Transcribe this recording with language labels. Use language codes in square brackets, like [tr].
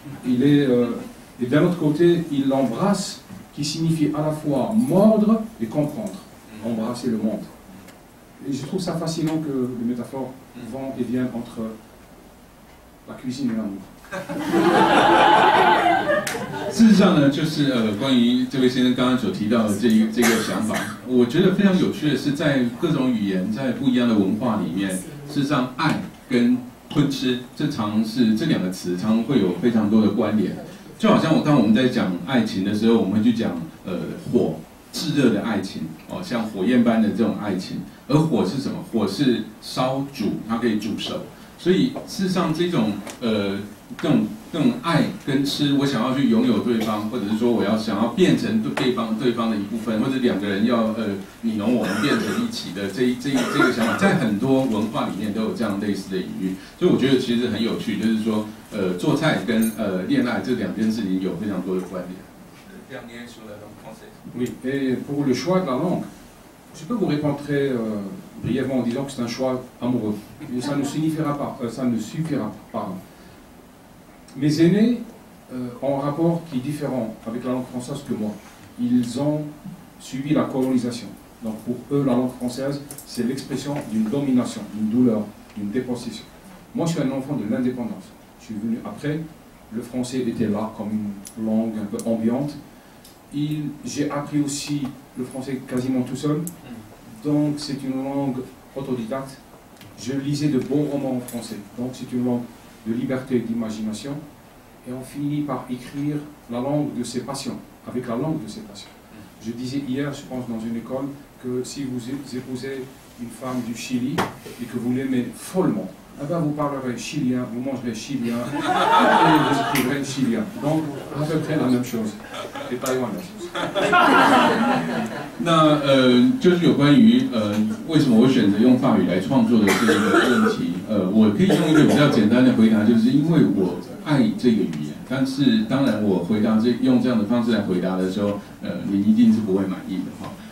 [fr] Et d'un autre côté, il l'embrasse, qui signifie à la fois mordre et comprendre. Embrasser le monde. Et je trouve ça fascinant que les métaphores vont et viennent entre la cuisine et l'amour. [zh] 事实上呢，就是关于这位先生刚刚所提到的这个想法，我觉得非常有趣的是，在各种语言，在不一样的文化里面，事实上爱跟吞吃，这两个词常会有非常多的关联。就好像当我们在讲爱情的时候，我们会去讲火炙热的爱情哦，像火焰般的这种爱情。而火是什么？火是烧煮，它可以煮熟。所以事实上，这种更爱跟吃，我想要去拥有对方，或者是说我想要变成对方的一部分，或者两个人要你侬我侬变成一起的这个想法，在很多文化里面都有这样类似的隐喻。所以我觉得其实很有趣，就是说做菜跟恋爱这两件事情有非常多的关联。 [fr] Oui, et pour le choix de la langue, je peux vous répondre très brièvement en disant que c'est un choix amoureux. Et ça ne suffira pas. Mes aînés ont un rapport qui est différent avec la langue française que moi. Ils ont suivi la colonisation. Donc pour eux, la langue française, c'est l'expression d'une domination, d'une douleur, d'une dépossession. Moi, je suis un enfant de l'indépendance. Je suis venu après. Le français était là comme une langue un peu ambiante. J'ai appris aussi le français quasiment tout seul. Donc c'est une langue autodidacte. Je lisais de bons romans en français. Donc c'est une langue de liberté d'imagination. Et on finit par écrire la langue de ses passions, avec la langue de ses passions. Je disais hier, je pense, dans une école, que si vous épousez une femme du Chili et que vous l'aimez follement, eh ben vous parlerez chilien, vous mangerez chilien et vous écrivrez chilien. Donc, à peu près la même chose. Et Taïwan la chose. [zh] 那就是有关于为什么我选择用法语来创作的这个问题，我可以用一个比较简单的回答，就是因为我爱这个语言。但是当然，我用这样的方式来回答的时候，你一定是不会满意的哈。